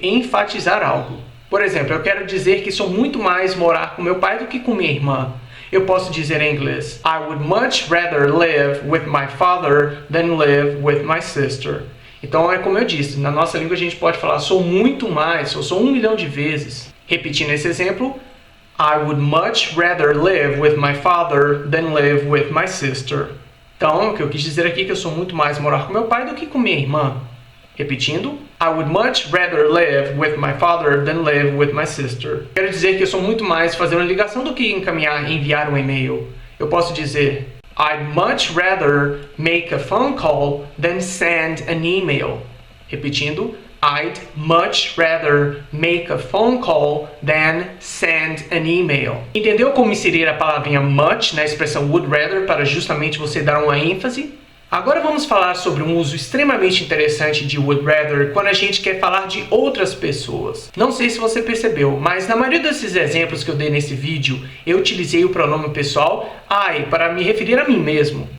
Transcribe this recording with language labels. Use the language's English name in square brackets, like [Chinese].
[Portuguese] Enfatizar algo. Por exemplo, eu quero dizer que sou muito mais morar com meu pai do que com minha irmã. Eu posso dizer em inglês, [English] I would much rather live with my father than live with my sister. [Portuguese] Então, é como eu disse, na nossa língua a gente pode falar sou muito mais, ou sou 1 milhão de vezes. Repetindo esse exemplo, [English] I would much rather live with my father than live with my sister. [Portuguese] Então, o que eu quis dizer aqui é que eu sou muito mais morar com meu pai do que com minha irmã. Repetindo, [English] I would much rather live with my father than live with my sister. [Portuguese] Quero dizer que eu sou muito mais fazer uma ligação do que enviar um e-mail. Eu posso dizer, [English] I'd much rather make a phone call than send an email. [Portuguese] Repetindo, [English] I'd much rather make a phone call than send an email. [Portuguese] Entendeu como inserir a palavrinha much na expressão would rather para justamente você dar uma ênfase? Agora vamos falar sobre um uso extremamente interessante de would rather quando a gente quer falar de outras pessoas. Não sei se você percebeu, mas na maioria desses exemplos que eu dei nesse vídeo, eu utilizei o pronome pessoal I para me referir a mim mesmo.